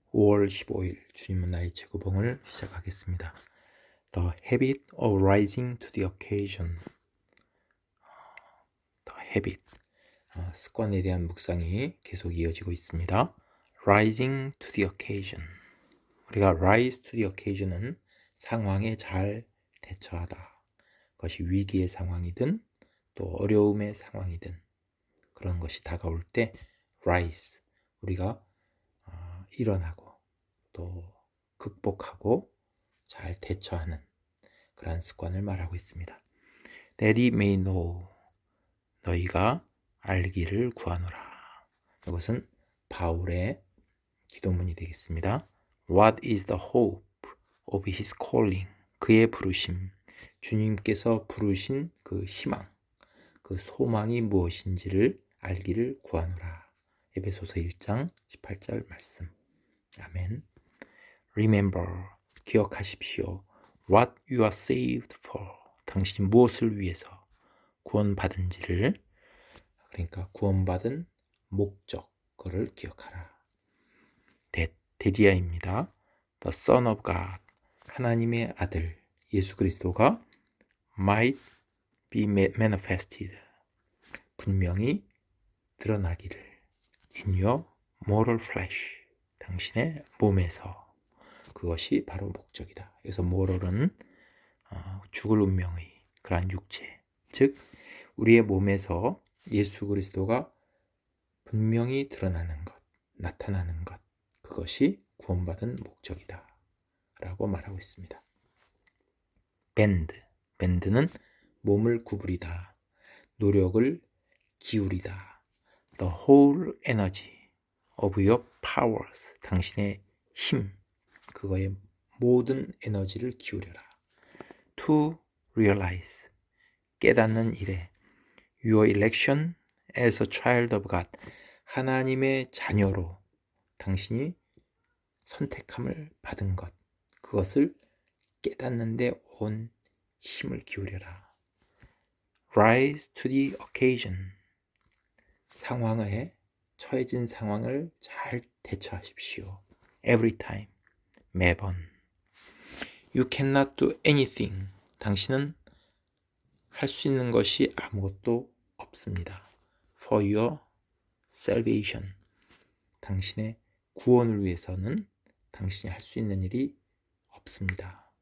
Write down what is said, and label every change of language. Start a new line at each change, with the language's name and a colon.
Korean: 5월 15일 주님은 나의 최고봉을 시작하겠습니다.
English: The habit of rising to the occasion. The habit.
Korean: 습관에 대한 묵상이 계속 이어지고 있습니다.
English: Rising to the occasion.
Korean: 우리가
English: rise to the occasion
Korean: 은 상황에 잘 대처하다. 그것이 위기의 상황이든 또 어려움의 상황이든 그런 것이 다가올 때 rise. 우리가 일어나고 또 극복하고 잘 대처하는 그러한 습관을 말하고 있습니다.
English: That he may know,
Korean: 너희가 알기를 구하노라. 이것은 바울의 기도문이 되겠습니다.
English: What is the hope of his calling?
Korean: 그의 부르심, 주님께서 부르신 그 희망, 그 소망이 무엇인지를 알기를 구하노라. 에베소서 1장 18절 말씀. 아멘.
English: Remember,
Korean: 기억하십시오.
English: What you are saved for.
Korean: 당신이 무엇을 위해서 구원받은지를, 그러니까 구원받은 목적, 그를 기억하라. 데디아입니다.
English: The Son of God,
Korean: 하나님의 아들 예수 그리스도가
English: might be manifested,
Korean: 분명히 드러나기를
English: in your mortal flesh,
Korean: 당신의 몸에서. 그것이 바로 목적이다. 그래서 mortal은 죽을 운명의 그러한 육체, 즉 우리의 몸에서 예수 그리스도가 분명히 드러나는 것, 나타나는 것, 그것이 구원받은 목적이다 라고 말하고 있습니다. bend는 몸을 구부리다, 노력을 기울이다.
English: The whole energy of your powers,
Korean: 당신의 힘, 그거의 모든 에너지를 기울여라.
English: To realize,
Korean: 깨닫는 일에
English: your election as a child of God,
Korean: 하나님의 자녀로 당신이 선택함을 받은 것, 그것을 깨닫는 데 온 힘을 기울여라.
English: Rise to the occasion,
Korean: 상황에 처해진 상황을 잘 대처하십시오.
English: Every time,
Korean: 매번.
English: You cannot do anything,
Korean: 당신은 할 수 있는 것이 아무것도 없습니다.
English: For your salvation,
Korean: 당신의 구원을 위해서는 당신이 할 수 있는 일이 없습니다.